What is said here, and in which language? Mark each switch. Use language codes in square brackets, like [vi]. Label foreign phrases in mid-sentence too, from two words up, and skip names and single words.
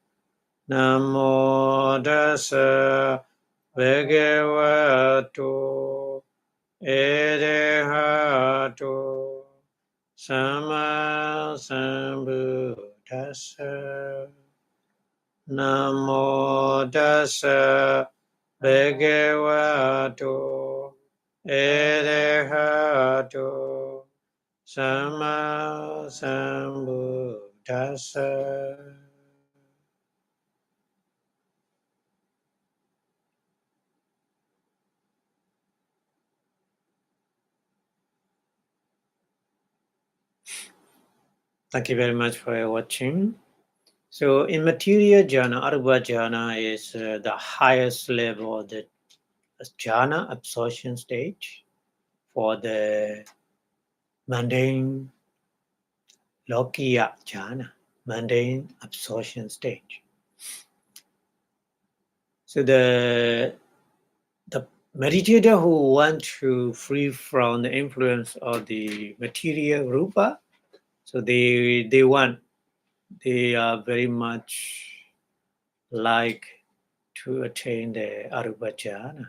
[pi] Namo Tassa Bhagavato Arahato Sama Sambuddhassa. Namo Tassa Bhagavato Arahato Sama Sambuddhassa. [en] Thank you very much for watching. So in material jhana, [pi] arupa jhana [en] is the highest level of the jhana absorption stage for the mundane [pi] lokiya jhana, [en] mundane absorption stage. So the meditator who want to free from the influence of the material rupa, so they are very much like to attain the [pi] arupa jhana.